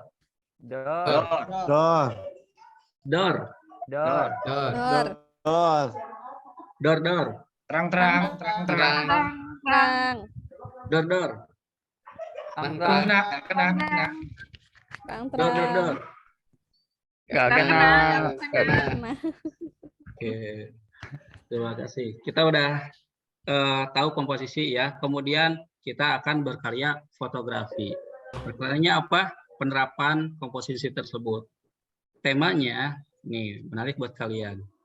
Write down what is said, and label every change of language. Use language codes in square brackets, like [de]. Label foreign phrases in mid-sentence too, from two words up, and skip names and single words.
[id] Door. Door. Door. Door. Door. Door. Door, door. Terang. Terang. Door, door. Angga. Kena. Terang, Door, door, terang. door. Gak kena. Nah, Oke. Terima kasih. Kita udah tahu komposisi ya. Kemudian kita akan berkarya fotografi. Pertanyaannya apa? Penerapan komposisi tersebut. Temanya, nih menarik buat kalian.